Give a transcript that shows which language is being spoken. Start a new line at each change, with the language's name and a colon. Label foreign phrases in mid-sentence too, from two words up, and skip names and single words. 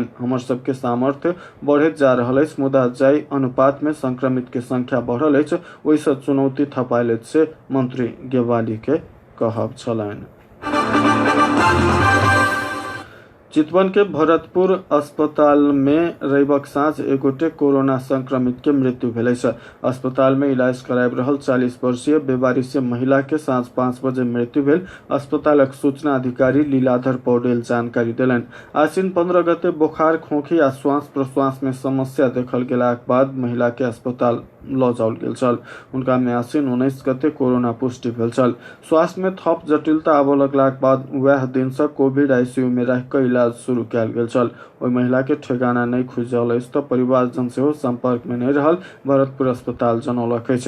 Maithili: हमर सबके सामर्थ्य बढ़त जा रहल अछि मुदा जाय अनुपात में संक्रमित के संख्या बढ़ल अछि ओइसे चुनौती थपाइल से मंत्री गेवाली के कहब छलनि। चितवन के भरतपुर अस्पताल में रविवार साँझ एगोटे कोरोना संक्रमित के मृत्यु भेल। अस्पताल में इलाज कराब रहल 40 वर्षीय बेवारिश महिला के साँझ 5 बजे मृत्यु भेल। अस्पतालक सूचना अधिकारी लीलाधर पौडेल जानकारी देलन। आश्विन 15 गते बुखार, खोखी आ श्वास प्रश्वास में समस्या देखल गेलाक बाद महिला के अस्पताल ल जाओल गेल छल। उनका में आश्विन 19 गते कोरोना पुष्टि भेल छल। स्वास्थ्य में थप जटिलता आबऽ लगलाक बाद वह दिन से कोविड आईसीयू में रह के इलाज शुरू कयल गेल छल। ओहि महिला के ठेगाना नहीं खुजल अछि तो परिवारजन से संपर्क में नहीं रहल भरतपुर अस्पताल जनौलक अछि।